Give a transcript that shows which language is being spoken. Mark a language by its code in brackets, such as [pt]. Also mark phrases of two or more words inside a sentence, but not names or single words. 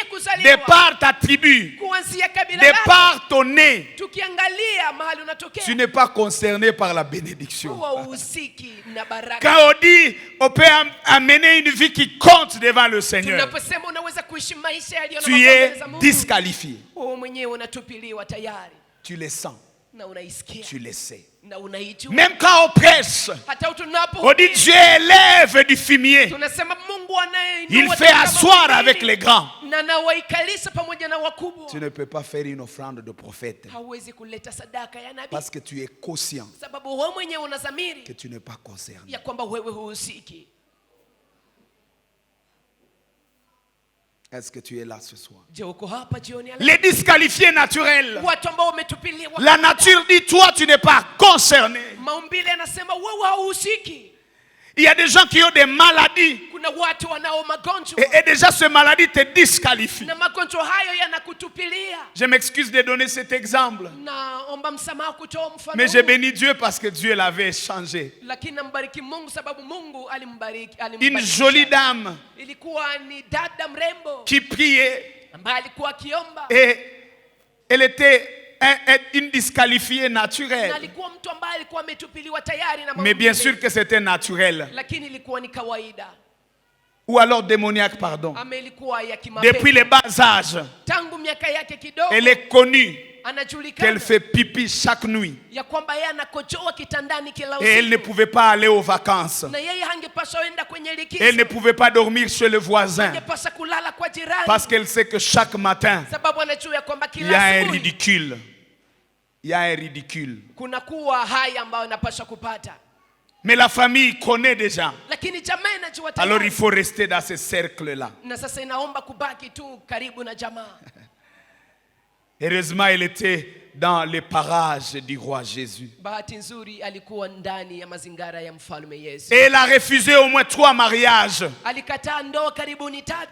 [fr] de [sw] kuzaliwa, [fr] par ta tribu, [sw] kuanzia kabila [fr] de [sw] lako, [fr] par ton nez, [sw] tukiangalia mahali unatokea, [fr] tu n'es pas concerné par la bénédiction. [sw] huwa uhusiki na baraka. [fr] Quand on dit, on peut amener une vie qui compte devant le Seigneur, [sw] Tunaposema unaweza kuishi maisha yaliyo na [fr] tu [sw] mafaa mbele [fr] es [sw] za Mungu, [fr] disqualifié. [sw] wewe mwenyewe unatupiliwa tayari [fr] Tu le sens, [sw] na unaisikia [fr] tu le sais. [sw] na unaijua. [fr] Même quand on prêche, [sw] Hata tunapo [fr] on dit Dieu élève du fumier. [sw] tunasema Mungu anayeinua [fr] Il [sw] watu [fr] fait [sw] kama [fr] asseoir [sw] mhubiri, [fr] avec les grands. [sw] na anawaikalisha pamoja na wakubwa. [fr] Tu ne peux pas faire une offrande de prophète [sw] Hauwezi kuleta sadaka ya nabii [fr] parce que tu es conscient [sw] sababu wewe mwenyewe [fr] que [sw] unadhamiri [fr] tu n'es pas concerné. [sw] ya kwamba wewe huhusiki. [fr] Est-ce que tu es là ce soir? [sw] Je, uko hapa jioni ya leo? [fr] Les disqualifiés naturels. [sw] Watu ambao wametupiliwa. [fr] La nature dit, toi, tu n'es pas concerné. [sw] Maumbile anasema wewe hauhusiki. [fr] Il y a des gens qui ont des maladies [sw] Kuna watu wanao magonjwa [fr] et déjà ces maladies te disqualifient. [sw] na magonjwa hayo yanakutupilia. [fr] Je m'excuse de donner cet exemple, [sw] Naomba msamaha kutoa mfano [fr] mais je [sw] huu. [fr] bénis Dieu parce que Dieu l'avait changé. [sw] Lakini nambariki Mungu sababu Mungu alimbariki. [fr] Une jolie dame [sw] Ilikuwa ni dada mrembo [fr] qui priait [sw] ambaye alikuwa akiomba [fr] et elle était une disqualifiée [sw] na [fr] naturelle. [sw] alikuwa mtu ambaye alikuwa ametupiliwa tayari na [fr] Mais bien [sw] maumbile. [fr] sûr que c'était naturel. [sw] Lakini ilikuwa ni kawaida [fr] Ou alors démoniaque, pardon. [sw] ama ilikuwa ya kimapenzi. [fr] Depuis les bas âges, [sw] Tangu miaka yake kidogo [fr] elle est connue [sw] anajulikana [fr] qu'elle fait pipi chaque nuit. [sw] ya kwamba yeye anakojoa kitandani kila [fr] Et elle ne [sw] usiku [fr] pouvait pas aller aux vacances. [sw] na yeye hangepaswa enda kwenye likizo. [fr] Elle ne pouvait pas dormir chez le voisin. [sw] Hangepaswa kulala kwa jirani [fr] Parce qu'elle sait que chaque matin, [sw] sababu anajua ya kwamba [fr] il y a [sw] kila [fr] un [sw] asubuhi [fr] ridicule. Il y a un ridicule. [sw] kuna kuwa haya ambayo anapaswa kupata. [fr] Mais la famille connaît déjà. [sw] Lakini jamaa inajua [fr] Alors il [sw] tayari [fr] faut rester dans ce cercle-là. [sw] na sasa inaomba kubaki tu karibu na jamaa. [fr] Heureusement, elle était dans les parages du roi Jésus. [sw] Bahati nzuri alikuwa ndani ya mazingara ya mfalme Yesu. [fr] Et elle a refusé au moins 3 mariages. [sw] Alikataa ndoa karibuni 3.